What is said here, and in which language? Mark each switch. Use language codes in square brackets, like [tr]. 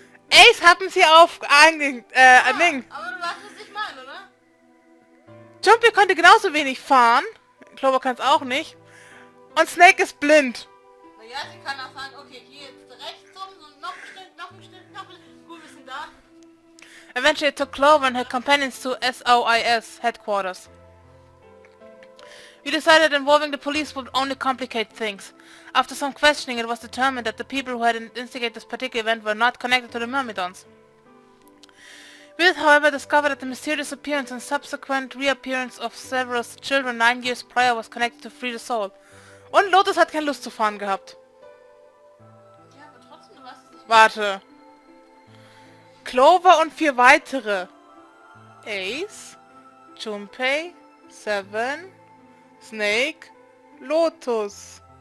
[de] Ace hatten sie auf Ding. Aber du weißt, was ich meine, oder? Jumpy konnte genauso wenig fahren. Clover kann es auch nicht. Und Snake ist blind. Naja, sie kann auch sagen, okay, hier jetzt rechts rum, so noch ein Stück, noch ein Stück, noch ein Stück. Gut, wir sind da. [en] Eventually it took Clover and her companions to SOIS headquarters. We decided involving the police would only complicate things. After some questioning, it was determined that the people who had instigated this particular event were not connected to the Myrmidons. We did, however, discover that the mysterious appearance and subsequent reappearance of several children 9 years prior was connected to Free the Soul. [de] Und Lotus hat keine Lust zu fahren gehabt. Ja, aber trotzdem, du weißt es nicht. Warte. Clover und 4 weitere. Ace, Junpei, Seven, Snake, Lotus.